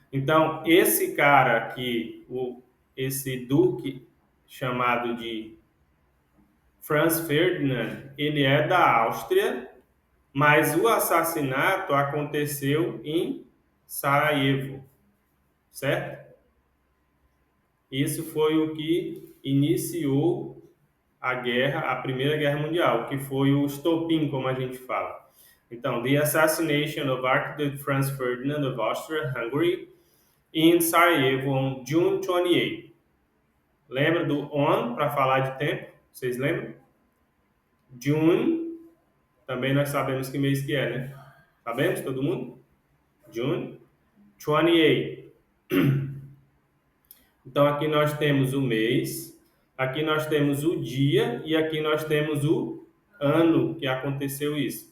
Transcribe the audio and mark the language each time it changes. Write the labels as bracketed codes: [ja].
[pt] Então, esse cara aqui, esse duque chamado de Franz Ferdinand, ele é da Áustria, mas o assassinato aconteceu em Sarajevo, certo? Isso foi o que iniciou a guerra, a Primeira Guerra Mundial, que foi o estopim, como a gente fala. Então, [en] the assassination of Archduke Franz Ferdinand of Austria-Hungary in Sarajevo on June 28. [pt] Lembra do on para falar de tempo? Vocês lembram? June, também nós sabemos que mês que é, né? Sabemos, todo mundo? [en] June 28. [pt] Então, aqui nós temos o mês, aqui nós temos o dia e aqui nós temos o ano que aconteceu isso.